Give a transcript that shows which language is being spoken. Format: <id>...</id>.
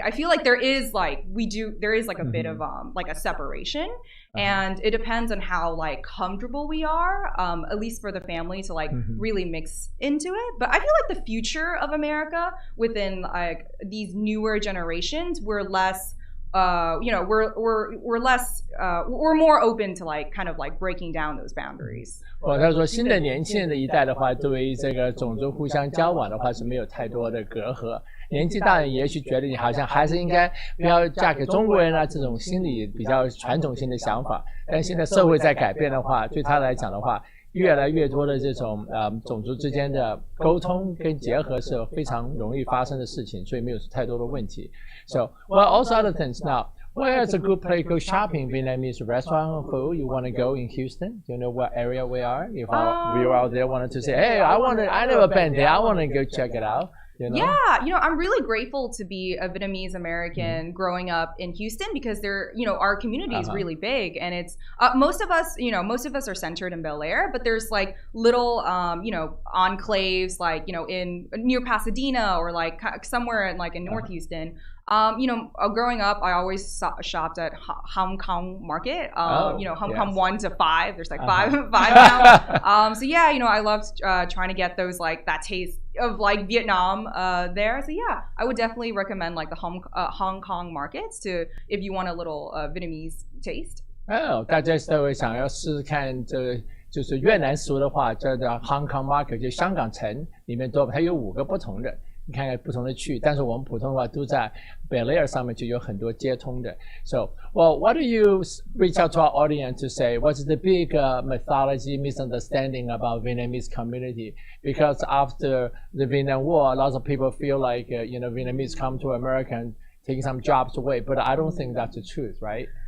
<en>I feel like there is like a bit of like a separation, and it depends on how like comfortable we are, at least for the family to like really mix into it. But I feel like the future of America within like these newer generations, we're less. We're less we're more open to like kind of like breaking down those boundaries.</en> <zh>他说新的年轻人的一代的话，对于这个种族互相交往的话是没有太多的隔阂。年纪大人也许觉得你好像还是应该不要嫁给中国人啊，这种心理比较传统性的想法。但现在社会在改变的话，对他来讲的话，越来越多的这种种族之间的沟通跟结合是非常容易发生的事情，所以没有太多的问题。</zh> <en>So, well, also other things now. Where's a good place to go shopping? Vietnamese restaurant or food you want to go in Houston? Do you know what area we are? If our viewer out there wanted to say, hey, I never been there. I want to go check it out. Yeah, I'm really grateful to be a Vietnamese American growing up in Houston because our community is really big, and it's most of us are centered in Bel Air, but there's like little enclaves like in near Pasadena or like somewhere in North Houston. Growing up, I always shopped at Hong Kong Market. Hong Kong 1 to 5. There's like five now. So yeah, I loved trying to get those like that taste of like Vietnam there. So yeah, I would definitely recommend like the Hong Kong markets if you want a little Vietnamese taste.</en> <zh>大家都会想要试试看就是越南食物的话，叫 Hong Kong Market 就香港城里面它有5个不同的。你看看不同的区，但是我们普通话都在 Bel Air 上面就有很多接通的。</zh> <en>So, well, what do you reach out to our audience to say? What's the big mythology, misunderstanding about Vietnamese community? Because after the Vietnam War, lots of people feel like Vietnamese come to America and taking some jobs away, but I don't think that's the truth, right?</en>